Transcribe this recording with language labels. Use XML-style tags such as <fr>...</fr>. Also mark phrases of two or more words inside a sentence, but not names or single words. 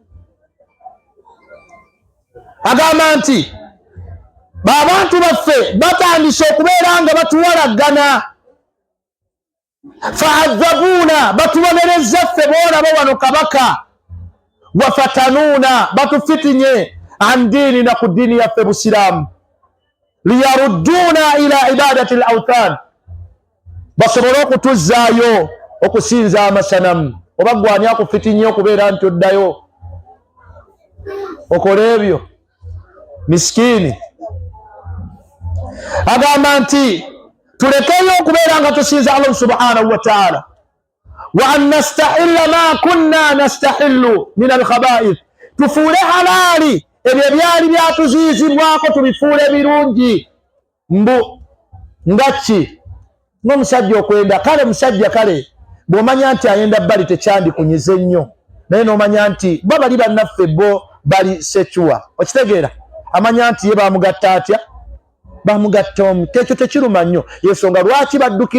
<lg>Agamba nti b'abantu baffe batandise okubeera nga batuwalagana. Fa'adhabuuna, batubonerezza ffe boolaba wano kabaka. Wafatanuuna, batufitinye</lg> <ar>عن ديننا,</ar> <lg>ku ddiini yaffe busiraamu.</lg> <ar>ليردونا إلى عبادة الأوثان,</ar> <lg>basobole okutuzzaayo okusinza amasanamu. Oba gwani akufitinye okubeera nti oddayo okola ebyo? Miskiini. Agamba nti tulekeyo okubeera nga tusinza Allah</lg> <ar>سبحانه وتعالى. وأن نستحل ما كنا نستحل من الخبائث,</ar> <lg>tufuule halaali ebyo byali byatuziyizibwako tubifuule birungi mbu ngaki n'omusajja okwenda kale musajja kale bw'omanya nti ayenda bbali tekyandikunyize nnyo naye n'omanya nti bo bali bannaffe bo bali secuwa okitegeera amanya nti ye bamugatta atya bamugatta omu tekyo tekiruma nnyo yensonga lwaki baddukira</lg>